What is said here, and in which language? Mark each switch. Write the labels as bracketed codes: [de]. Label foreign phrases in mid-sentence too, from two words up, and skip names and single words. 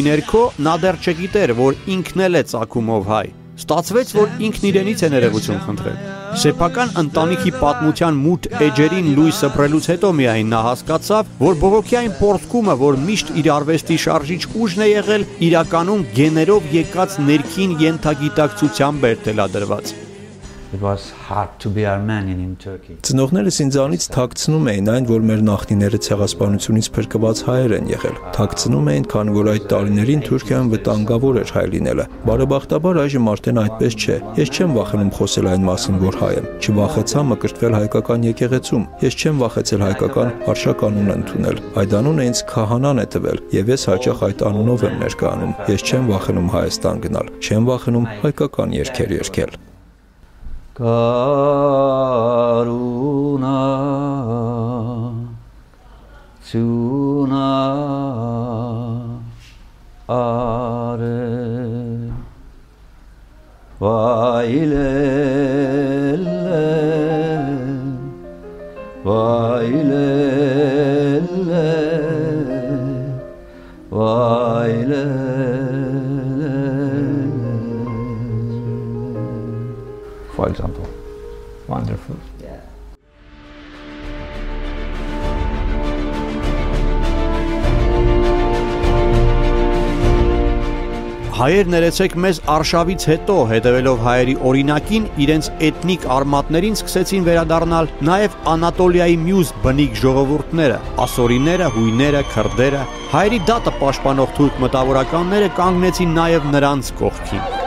[hy] ներքո, նա դեռ չգիտեր, որ ինքն էլ է ծագումով հայ։ Ստացվեց, որ ինքն իրենից է ներողություն խնդրել։ Սեփական ընտանիքի պատմության մութ էջերին լույս սփռելուց հետո միայն նա հասկացավ, որ բողոքի այն պորտկումը, որ միշտ իր արվեստի շարժիչ ուժն է եղել, իրականում գեներով եկած ներքին ենթագիտակցությամբ էր թելադրված։ [en] It was hard to be Armenian in Turkey. [hy] Ծնողներս ինձանից թաքցնում էին այն, որ մեր նախնիները ցեղասպանությունից փրկված հայեր են եղել։ Թաքցնում էին, քանի որ այդ տարիներին Թուրքիայում վտանգավոր էր հայ լինելը։ Բարեբախտաբար այժմ արդեն այդպես չէ։ Ես չեմ վախենում խոսել այն մասին, որ հայ եմ։ Չվախեցա մկրտվել հայկական եկեղեցում։ Ես չեմ վախեցել հայկական արշականուն ընդունել։ Այդ անունը ինձ քահանան է տվել, եւ ես հաճախ այդ անունով եմ ներկայանում։ Ես չեմ վախենում Հայաստան գնալ։ Չեմ վախենում հայկական երգեր երգել։ Karuna Tuna Are Vailele Vailele Vailele. [en] For example. Wonderful. Yeah. [hy] Հայեր ներեցեք մեզ արշավից հետո, հետևելով հայերի օրինակին, իրենց էթնիկ արմատներին սկսեցին վերադառնալ նաև Անատոլիայի մյուս բնիկ ժողովուրդները, ասորիները, հույները, քրդերը։ Հայերի դատը պաշտպանող թուրք մտավորականները կանգնեցին նաև նրանց կողքին։